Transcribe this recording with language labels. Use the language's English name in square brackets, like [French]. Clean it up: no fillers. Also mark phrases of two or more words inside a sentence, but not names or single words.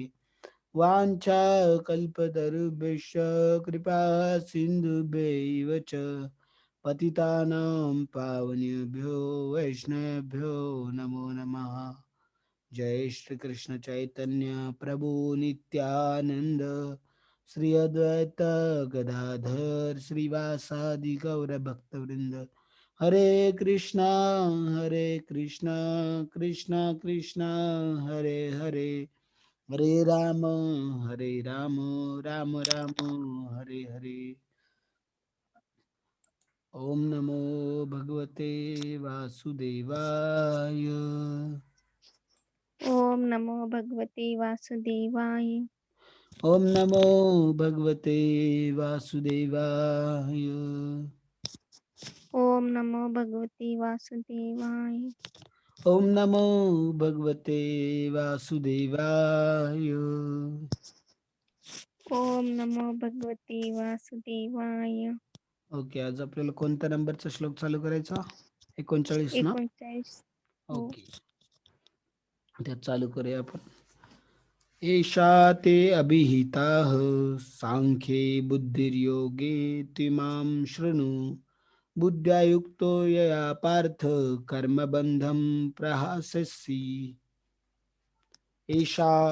[Sanskrit] वाञ्छा कल्पतरुभ्यश्च कृपा सिन्धुभ्यैव च पतितानां पावनेभ्यो वैष्णवेभ्यो नमो नमः. जय श्री कृष्ण चैतन्य प्रभु नित्यानंद श्री अद्वैत गदाधर श्रीवासादि गौर भक्तवृंद. हरे कृष्णा कृष्णा कृष्णा हरे हरे, हरे राम राम राम हरे हरे. ओम नमो भगवते वासुदेवाय. ओम नमो भगवते वासुदेवाय. ओम नमो भगवते वासुदेवाय. ओम नमो भगवते वासुदेवाय. ओम नमो भगवते वासुदेवाय. ओम नमो भगवते वासुदेवाय. [Marathi] ओके, आज आपल्याला कोणत्या नंबरचा श्लोक चालू करायचा? 39 ना? 39. हो. ओके, त्यात चालू करूया आपण. [Sanskrit] एषा ते अभिहिताः सांख्ये बुद्धिर्योगे त्विमां शृणु बुद्ध्या युक्तो यया पार्थ कर्मबन्धं प्रहास्यसि. एषा